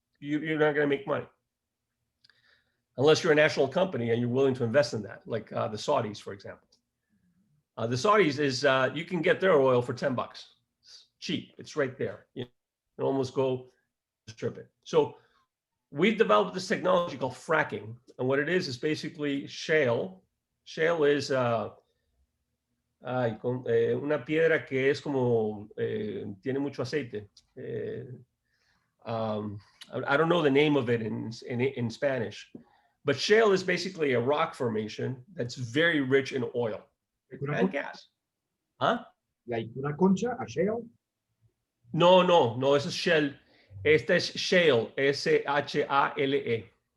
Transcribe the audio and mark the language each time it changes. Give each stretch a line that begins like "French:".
English: You're not going to make money unless you're a national company and you're willing to invest in that, like the Saudis, for example. The Saudis is, you can get their oil for $10. It's cheap. It's right there. You can almost go strip it. So we've developed this technology called fracking. And what it is basically shale.
Spanish: Shale is una piedra que es como, tiene mucho aceite.
English: I don't know the name of it in Spanish, But shale is basically a rock formation that's very rich in oil Like una, and gas. Huh? like una concha, a shell?
Spanish: No, no, no, eso es shell. Este es shale, S-H-A-L-E.